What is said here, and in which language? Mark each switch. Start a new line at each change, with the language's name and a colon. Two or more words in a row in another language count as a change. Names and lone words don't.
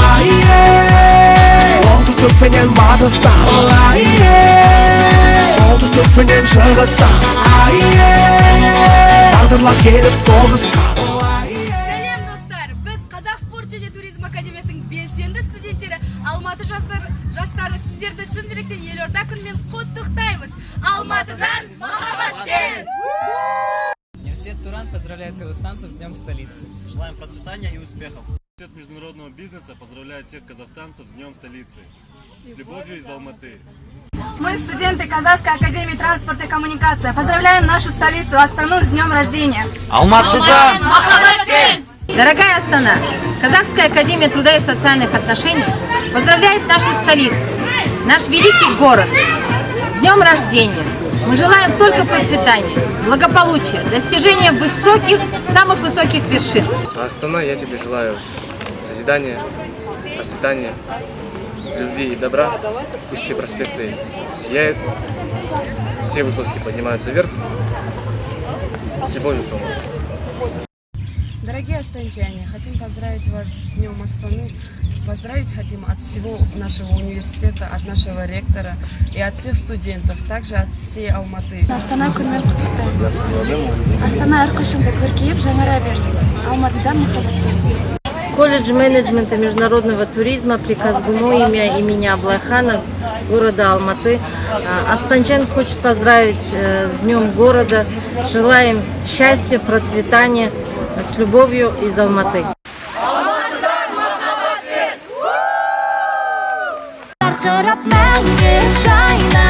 Kazakh: Оңтүстік пенен батыста, солтүстік пенен шығыста, тағдырлар келіп тоғысқа. Сәлем достар, біз Қазақ спорт және туризм академиясының белсенді студенттері, Алматы жастары сіздерді шын жүректен елорда күнімен құттықтаймыз. Алматыдан махаббатпен!
Russian: Университет Туран поздравляет казахстанцев с Днем столицы. Желаем процветания и успехов. Университет международного бизнеса поздравляет всех казахстанцев с Днем столицы. С любовью из Алматы. Мы, студенты Казахской академии транспорта и коммуникации, поздравляем нашу столицу Астану с днем рождения. Алматыдан махаббатпен! Дорогая Астана, Казахская академия труда и социальных отношений поздравляет нашу столицу, наш великий город. С днем рождения! Мы желаем только процветания, благополучия, достижения самых высоких вершин. Астана, я тебе желаю созидания, процветания, любви и добра. Пусть все проспекты сияют, все высотки поднимаются вверх. С любовью, Салма. Дорогие астанчане, хотим поздравить вас с Днем Астаны. Поздравить хотим от всего нашего университета, от нашего ректора и от всех студентов, также от всей Алматы.
Kazakh: Астана күнімен құттықтаймын. Астана әрқашанда көркейіп жаңара берсін. Алматыдан махаббатпен.
Russian: Колледж менеджмента международного туризма при Казгуму имени Аблайхана города Алматы. Астанчан хочет поздравить с Днем города. Желаем счастья, процветания, с любовью из Алматы.
Kazakh: Жарқырап мәңгі жайна